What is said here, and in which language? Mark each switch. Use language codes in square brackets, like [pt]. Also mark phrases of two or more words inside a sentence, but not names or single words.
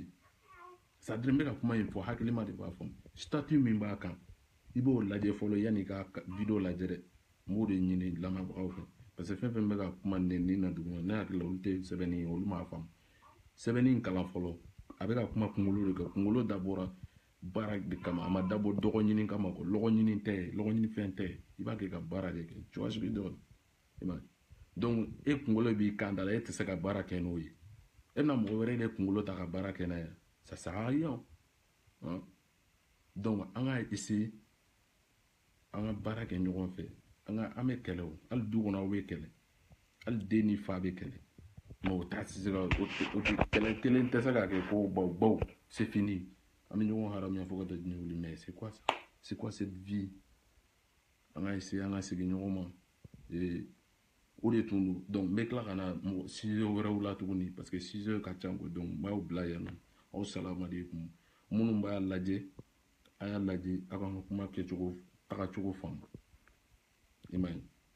[bm] sadiri n bɛ ka kuma in fɔ hakilima de b'a fɔ statut min b'a kan i b'o lajɛ fɔlɔ yanni i ka video lajɛ dɛ n b'o de ɲini lamɛnbagaw fɛ parce que fɛn fɛn bɛ ka kuma nin na duguma ne hakili la olu tɛ sɛbɛnni ye olu m'a faamu sɛbɛnni in kalan fɔlɔ a bɛ ka kuma kunkolo de kan kunkolo dabɔra baara de kama a ma dabɔ dɔgɔ ɲini kama ko lɔgɔ ɲini tɛ lɔgɔ ɲini fɛn tɛ i b'a kɛ ka baara de kɛ [fr] tu vois ce que je veux dire [bm] i m'a ye donc e kunkolo b'i kan da la e tɛ se ka baara kɛ n'o ye e bɛna mɔgɔ wɛrɛ de kunkolo ta ka baara kɛ n'a ye [fr] ça sert à rien [bm] donc an ka essayer an ka baara kɛ ɲɔgɔn fɛ an bɛ kɛlɛ o hali du kɔnɔ aw bɛ kɛlɛ hali den ni fa bɛ kɛlɛ mais o t'a se ka o kɛlɛ kelen tɛ se ka kɛ ko baw [fr] c'est fini [bm] an bɛ ɲɔgɔn haramuya fo ka taa diɲɛ wuli [fr] mais c'est quoi ça c'est quoi cette vie [bm] an ka essayer an ka segin ɲɔgɔn ma o de tun don donc n bɛ tila ka na sujet wɛrɛw la tuguni [fr] parce que [bm] sujet ka ca quoi donc n b'aw bila yan nɔ aw salamalekum minnu b'a lajɛ a y'a lajɛ a ka kuma kɛcogo tagacogo faamu i m'a ye